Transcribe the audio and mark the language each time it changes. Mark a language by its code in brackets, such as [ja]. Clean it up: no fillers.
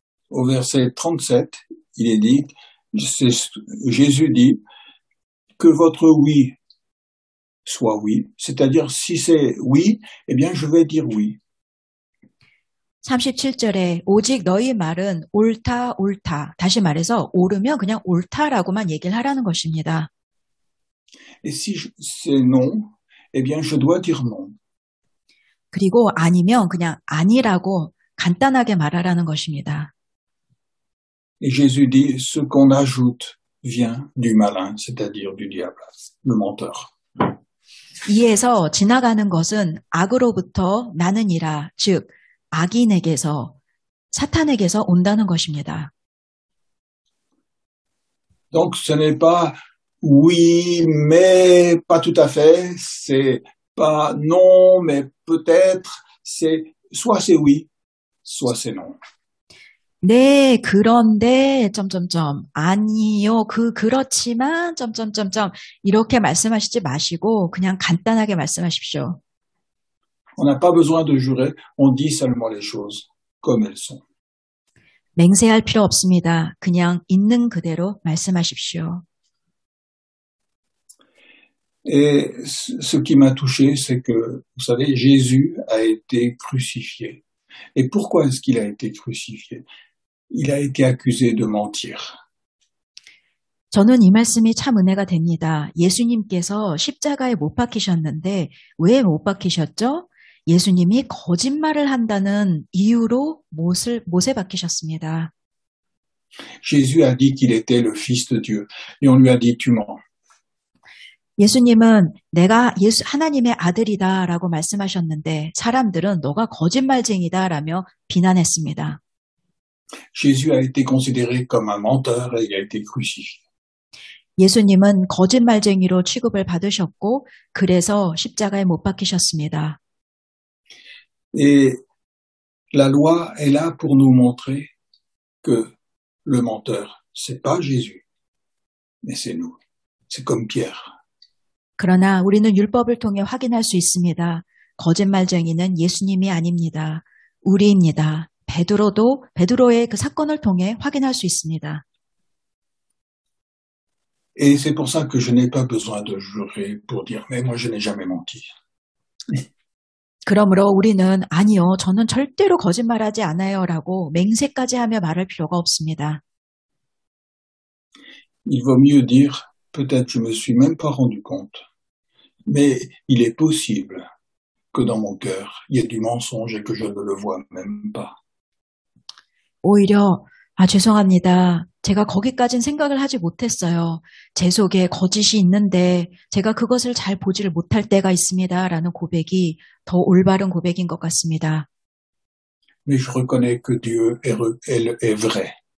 [fr] Au verset 37, il est dit, Jésus dit que votre oui soit oui, c'est-à-dire si c'est oui, eh bien je vais dire oui. [ko] 37절에 오직 너희 말은 옳다, 옳다. 다시 말해서 옳으면 그냥 옳다라고만 얘기를 하라는 것입니다. [fr] Et si c'est non, eh bien je dois dire non. [ko] 그리고 아니면 그냥 아니라고 간단하게 말하라는 것입니다. [fr] Et Jésus dit, ce qu'on ajoute vient du malin, c'est-à-dire du diable, le menteur. [ko] 이에서 지나가는 것은 악으로부터 나느니라, 즉 악인에게서 사탄에게서 온다는 것입니다. [fr] Donc ce n'est pas oui, mais pas tout à fait, c'est pas non, mais peut-être, c'est soit c'est oui, soit c'est non. [ko] 네, 그런데 아니요, 그렇지만 이렇게 말씀하시지 마시고 그냥 간단하게 말씀하십시오. [fr] On n'a pas besoin de jurer, on dit seulement les choses comme elles sont. [ko] 맹세할 필요 없습니다. 그냥 있는 그대로 말씀하십시오. [fr] Et ce qui m'a touché, c'est que, vous savez, Jésus a été crucifié. Et pourquoi est-ce qu'il a été crucifié? Il a été accusé de mentir. [ko] 저는 이 말씀이 참 은혜가 됩니다. 예수님께서 십자가에 못 박히셨는데 왜 못 박히셨죠? 예수님이 거짓말을 한다는 이유로 못에 박히셨습니다. [fr] Jésus a dit qu'il était le Fils de Dieu. Et on lui a dit, tu mens. [ko] 예수님은 내가 하나님의 아들이다라고 말씀하셨는데 사람들은 너가 거짓말쟁이다라며 비난했습니다. [fr] Jésus a été considéré comme un menteur et il a été crucifié. [ko] 예수님은 거짓말쟁이로 취급을 받으셨고 그래서 십자가에 못 박히셨습니다. [fr] Et la loi est là pour nous montrer que le menteur, c'est pas Jésus, mais c'est nous. C'est comme Pierre. [ko] 그러나 우리는 율법을 통해 확인할 수 있습니다. 거짓말쟁이는 예수님이 아닙니다. 우리입니다. 베드로의 그 사건을 통해 확인할 수 있습니다. [fr] Et c'est pour ça que je n'ai pas besoin de jurer pour dire, mais moi je n'ai jamais menti. [ko] 그러므로 우리는 아니요, 저는 절대로 거짓말하지 않아요라고 맹세까지 하며 말할 필요가 없습니다. [fr] Il vaut mieux dire, peut-être je me suis même pas rendu compte, mais il est possible que dans mon cœur, il y ait du mensonge et que je ne le vois même pas. [ko] 오히려 죄송합니다. 제가 거기까진 생각을 하지 못했어요. 제 속에 거짓이 있는데 제가 그것을 잘 보지를 못할 때가 있습니다. 라는 고백이 더 올바른 고백인 것 같습니다. [fr] Mais je reconnais que Dieu est vrai.